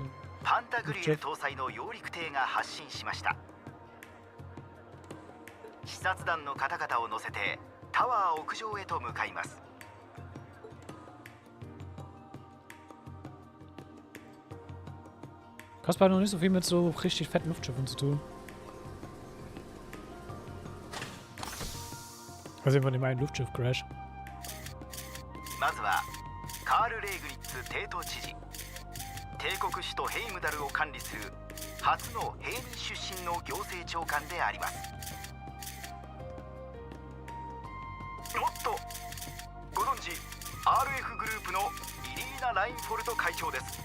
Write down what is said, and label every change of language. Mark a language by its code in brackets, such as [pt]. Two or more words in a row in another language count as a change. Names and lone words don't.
[ja] パンタグリエ搭載の揚陸艇が発進しました。視察団の方々を乗せてタワー屋上へと向かいます。 [de] Cosplay hat noch nicht so viel mit so richtig fetten Luftschiffen zu tun. Also von dem einen Luftschiff-Crash. [ja] まずはカール・レイグニッツ帝都知事、帝国首都ヘイムダルを管理する初の平民出身の行政長官であります。おっと、ご存知 RF グループのイリーナ・ラインフォルト会長です。